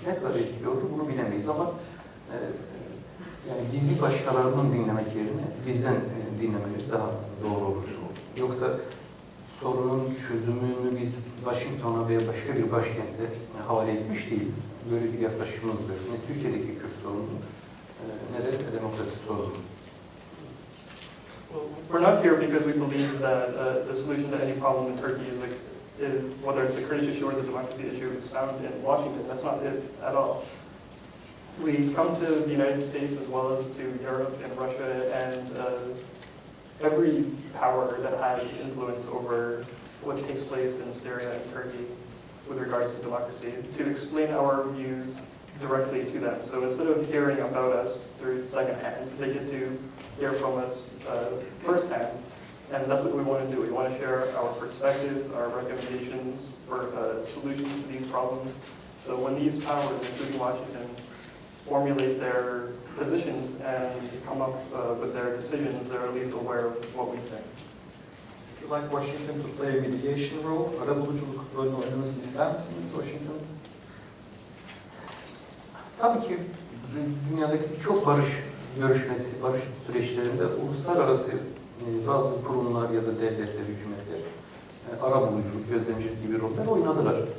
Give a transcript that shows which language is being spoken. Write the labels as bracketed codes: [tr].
[tr] Ne kadar etkili oldu bunu bilemeyiz ama yani bizi başkalarının dinlemek yerine bizden dinlemeleri daha doğru olur. Yoksa sorunun çözümünü biz Washington'a veya başka bir başkente havale etmiş değiliz. böyle bir yaklaşımımızdır. Ne Türkiye'deki Kürt sorunu, ne de demokrasi sorunu. [en] Well, we're not here because we believe that the solution to any problem in Turkey is whether it's the Kurdish issue or the democracy issue is found in Washington. That's not it at all. We come to the United States as well as to Europe and Russia and every power that has influence over what takes place in Syria and Turkey with regards to democracy to explain our views directly to them. So instead of hearing about us through secondhand, they get to hear from us firsthand. And that's what we want to do. We want to share our perspectives, our recommendations for solutions to these problems. So when these powers, including Washington, formulate their positions and come up with their decisions, they're at least aware of what we think. Would you like Washington to play a mediation role? [tr] Arabuluculuk rolünü oynamasını ister misiniz Washington? Tabii ki dünyadaki birçok barış görüşmesi, barış süreçlerinde uluslararası bazı kurumlar ya da devletler, hükümetler arabulucu, gözlemci gibi roller oynadılar.